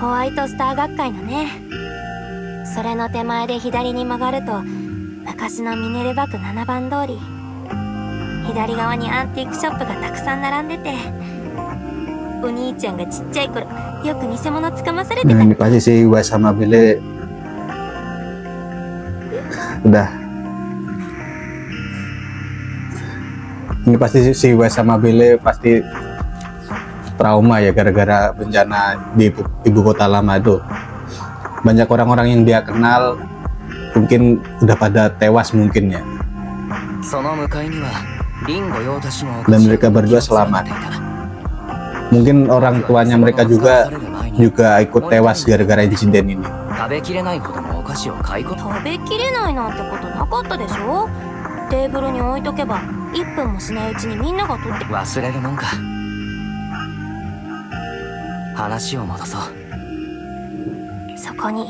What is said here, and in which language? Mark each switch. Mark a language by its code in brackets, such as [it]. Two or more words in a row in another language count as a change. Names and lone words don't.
[ja] ホワイトスター学会のね。それの手前で左に曲がると昔のミネルバ区7番通り。左側にアンティークショップがたくさん並んでて、お兄ちゃんがちっちゃい頃よく偽物つかまされて [id] Nah [ja] た。 [id] ini pasti si Iwas sama Bile udah. Ini pasti si Iwas sama Bile pasti trauma ya gara-gara bencana di ibu kota lama itu. Banyak orang-orang yang dia kenal mungkin udah pada tewas mungkin ya. [ja] その向かいにはリンゴ用たちの [id] Dan mereka berdua selamat. Mungkin orang tuanya mereka juga ikut tewas gara-gara insiden ini. [ja] 食べきれないほどのお菓子を買い込む食べきれないなんてことなかったでしょ。テーブルに置いとけば1分もしないうちにみんなが取って。忘れるもんか。話を戻そう。そこに